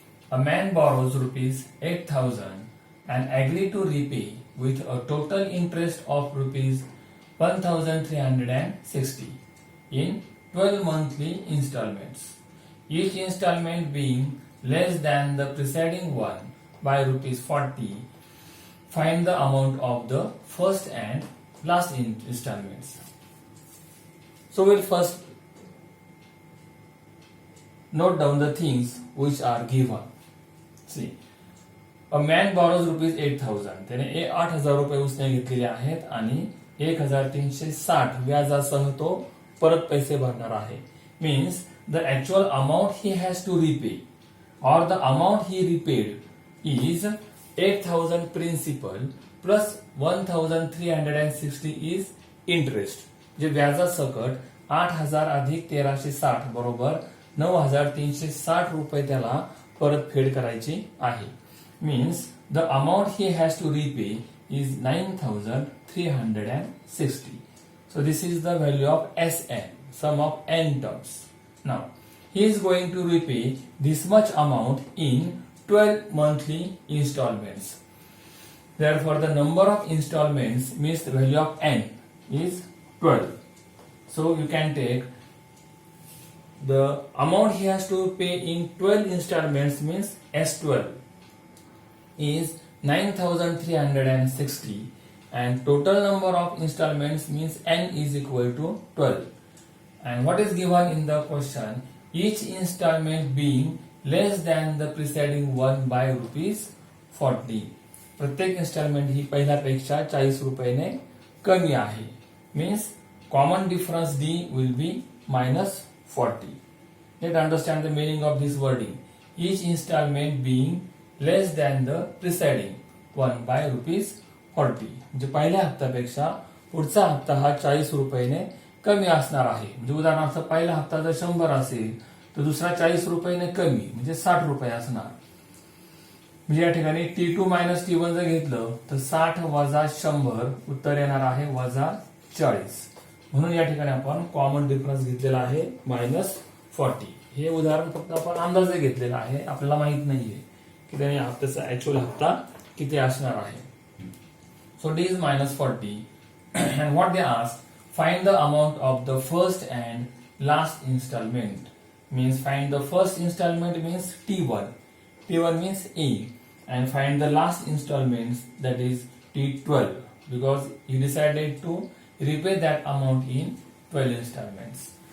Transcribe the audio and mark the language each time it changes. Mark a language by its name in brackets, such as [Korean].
[English] A man borrows rupees 8,000 and agree to repay with a total interest of rupees 1,360 in 12 monthly installments, each installment being less than the preceding one by rupees 40. Find the amount of the first and last installments. So we'll first note down the things which are given. See, a man borrows rupees 8,000. [Marathi] त्याने 8,000 रुपये उसने घेतलेले आहेत आणि 1,360 व्याजासह तो परत पैसे भरणार आहे. [English] Means the actual amount he has to repay or the amount he repaid is 8,000 principal plus 1,360 is interest. [Marathi] जे व्याजासकट 8,000 अधिक 1,360 बरोबर 9,360 रुपये त्याला परतफेड करायची आहे. [English] Means the amount he has to repay is 9,360. So this is the value of SN, sum of n terms. Now he is going to repay this much amount in 12 monthly installments. Therefore the number of installments means the value of n is 12. So you can take the amount he has to pay in 12 installments means S12 is 9,360 and total number of installments means n is equal to 12. And what is given in the question? Each installment being less than the preceding one by rupees 40. [Marathi] प्रत्येक installment ही पहिल्यापेक्षा 40 रुपयाने कमी आहे. [English] Means common difference D will be minus 40. Let's understand the meaning of this wording. Each installment being less than the preceding one by rupees 40. [Marathi] म्हणजे पहिल्या हप्त्यापेक्षा पुढचा हप्ता हा 40 रुपयाने कमी असणार आहे. म्हणजे उदाहरणार्थ पहिला हप्ता जर 100 असेल तर दुसरा 40 रुपयाने कमी म्हणजे 60 रुपये असणार. म्हणजे या ठिकाणी T2 मायनस T1 जर घेतलं तर 60 वजा 100 उत्तर येणार आहे वजा 40. म्हणून या ठिकाणी आपण कॉमन डिफरन्स घेतलेला आहे -40. हे उदाहरण फक्त आपण अंदाजे घेतलेलं आहे, आपल्याला माहित नाहीये की त्याने हप्त्याचा ऍक्च्युअल हप्ता किती असणार आहे. So [English] D is -40 and what they ask, find the amount of the first and last installment. Means find the first installment means T1. T1 means A and find the last installments that is T12 because you decided to repay that amount in 12 installments.